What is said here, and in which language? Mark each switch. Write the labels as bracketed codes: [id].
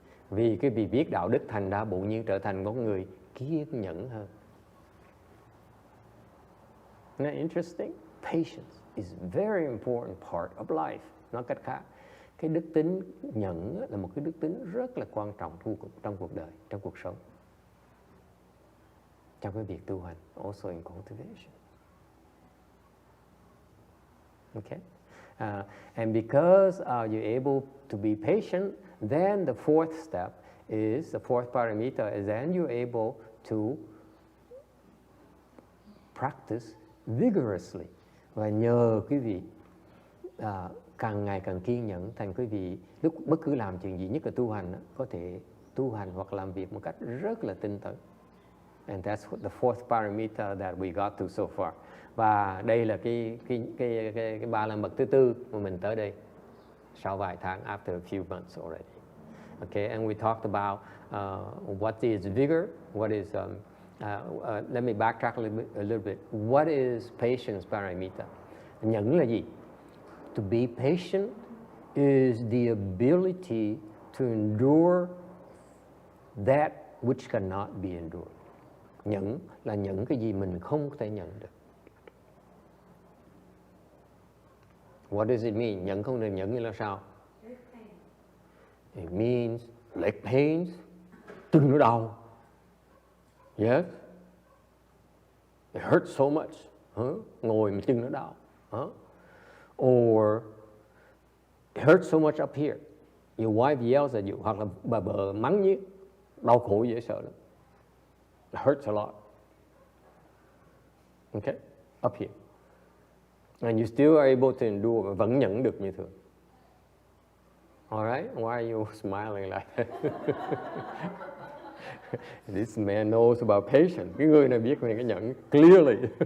[vi] Vì quý vị biết đạo đức, thành ra bỗng nhiên trở thành một người kiên nhẫn hơn. [en] Isn't that interesting? Patience is a very important part of life. [vi] Nói cách khác, cái đức tính nhẫn là một cái đức tính rất là quan trọng trong cuộc đời, trong cuộc sống, trong cái việc tu hành, [en] also in cultivation. Okay, and because you're able to be patient, then the fourth step is, the fourth paramita is then you're able to practice vigorously. [vi] Và nhờ quý vị càng ngày càng kiên nhẫn, thành quý vị lúc bất cứ làm chuyện gì, nhất là tu hành, có thể tu hành hoặc làm việc một cách rất là tinh tấn. [en] And that's the fourth paramita that we got to so far. [vi] Và đây là cái ba la mật thứ tư mà mình tới đây sau vài tháng, [en] after a few months already. Okay, and we talked about what is vigor, what is let me backtrack a little bit. What is patience paramita? [vi] Nhẫn là gì? [en] To be patient is the ability to endure that which cannot be endured. [vi] Nhẫn là những cái gì mình không thể nhận được. [en] What does it mean? [vi] Nhẫn không được nhẫn như là sao? [en] It means leg pains, [vi] chân nó đau. [en] Yes, it hurts so much. [vi] Ngồi mà chân nó đau. [en] Or it hurts so much up here. Your wife yells at you, [vi] hoặc là bà vợ mắng nhiếc, đau khổ dễ sợ lắm. [en] It hurts a lot. Okay, up here. And you still are able to endure, [vi] và vẫn nhẫn được như thường. [en] All right, why are you smiling like that? This man knows about patience. [vi] Cái người này biết về cái nhẫn [en] clearly.